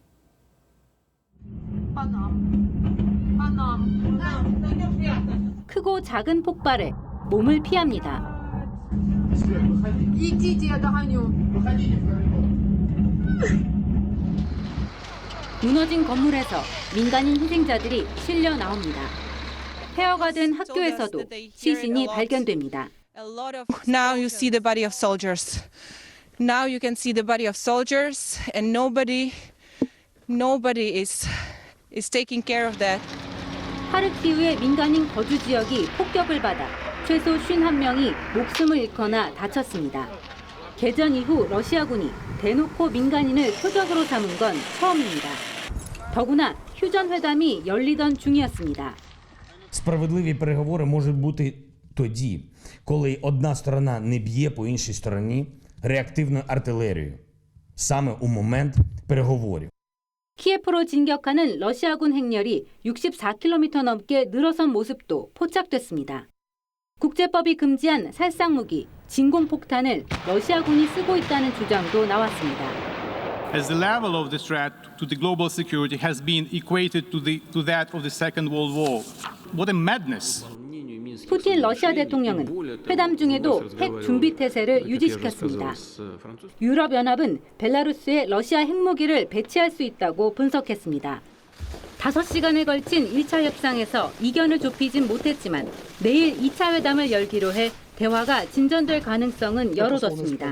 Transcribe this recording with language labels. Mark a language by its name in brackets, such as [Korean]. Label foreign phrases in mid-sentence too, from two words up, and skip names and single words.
[Korean] 크고 작은 폭발에 몸을 피합니다. 무너진 건물에서 민간인 희생자들이 실려 나옵니다. 폐허가 된 학교에서도 시신이 발견됩니다. [English] Now you see the body of soldiers. Now you can see the body of soldiers, and nobody is taking care of that. [Korean] 하르키우의 민간인 거주 지역이 폭격을 받아 최소 51명이 목숨을 잃거나 다쳤습니다. 개전 이후 러시아군이 대놓고 민간인을 표적으로 삼은 건 처음입니다. 더구나 휴전회담이 열리던 중이었습니다. [Ukrainian] Справедливі переговори можуть бути тоді, коли одна сторона не б'є по іншій стороні реактивною артилерією. Саме у момент переговорів. [Korean] 키예프로 진격하는 러시아군 행렬이 64km 넘게 늘어선 모습도 포착됐습니다. 국제법이 금지한 살상무기, 진공폭탄을 러시아군이 쓰고 있다는 주장도 나왔습니다. [English] As the level of the threat to the global security has been equated to that of the Second World War. What a madness! [Korean] 푸틴 러시아 대통령은 회담 중에도 핵 준비 태세를 유지시켰습니다. 유럽연합은 벨라루스에 러시아 핵무기를 배치할 수 있다고 분석했습니다. 5시간에 걸친 1차 협상에서 이견을 좁히진 못했지만 내일 2차 회담을 열기로 해 대화가 진전될 가능성은 열어뒀습니다.